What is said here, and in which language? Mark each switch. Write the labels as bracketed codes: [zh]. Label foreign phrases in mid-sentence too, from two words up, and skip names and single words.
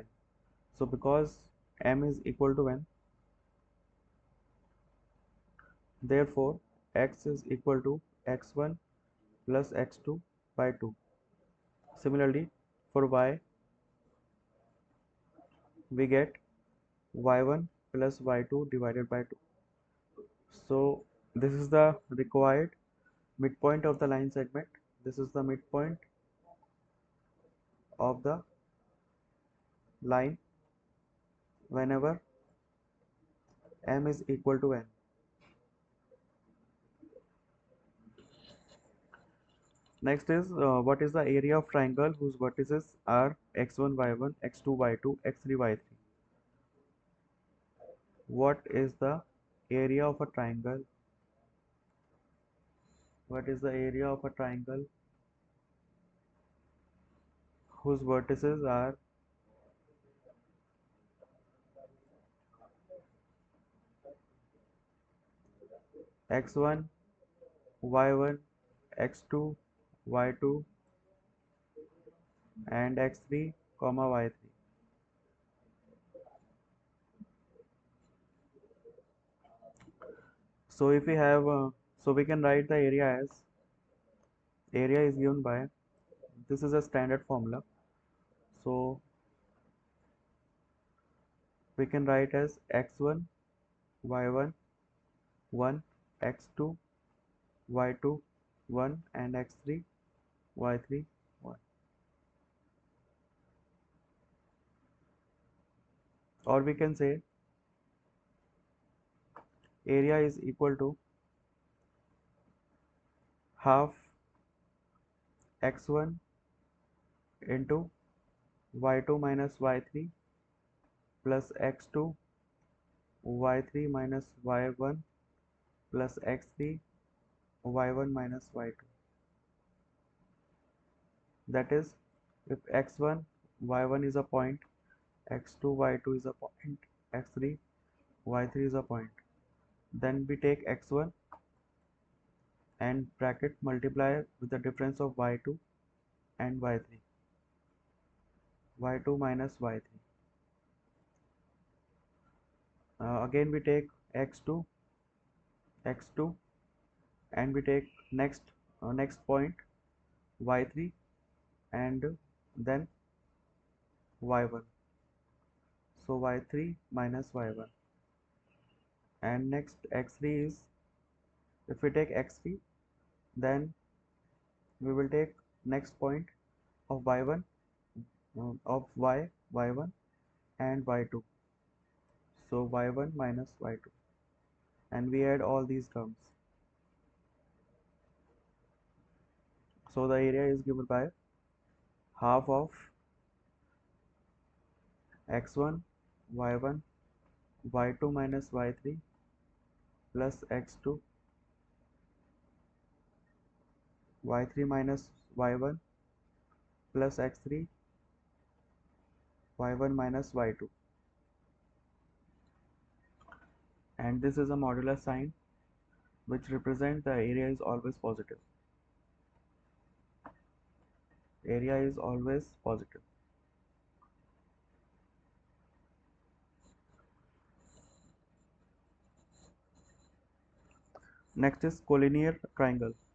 [en] So because m is equal to n, therefore x is equal to x1 plus x2 by 2. Similarly, for y, we get y1 plus y2 divided by 2. So this is the required midpoint of the line segment. This is the midpoint of the line whenever m is equal to n. Next is what is the area of triangle whose vertices are x1 y1 x2 y2 x3 y3. What is the area of a triangle? What is the area of a triangle whose vertices are x1 y1 x2 y2 and x3 comma y3? So if we have so we can write the area as, area is given by, this is a standard formula, so we can write as x1 y1 1 x2 y2 1 and x3 y3 1. Or we can say area is equal to half x1 into y2 minus y3 plus x2 y3 minus y1 plus x3 y1 minus y2. That is, if x1 y1 is a point, x2 y2 is a point, x3 y3 is a point, then we take x1 and bracket multiply with the difference of y2 and y3, y2 minus y3. Again we take x2 and we take next point y3 and then y1, so y3 minus y1. And next x3 is, if we take x3, then we will take next point of y1 of y1 and y2, so y1 minus y2, and we add all these terms. So the area is given by half of x1 y1 y2 minus y3 plus x2 y3 minus y1 plus x3 y1 minus y2, and this is a modular sign which represent the area is always positive. Area is always positive. Next is collinear triangle.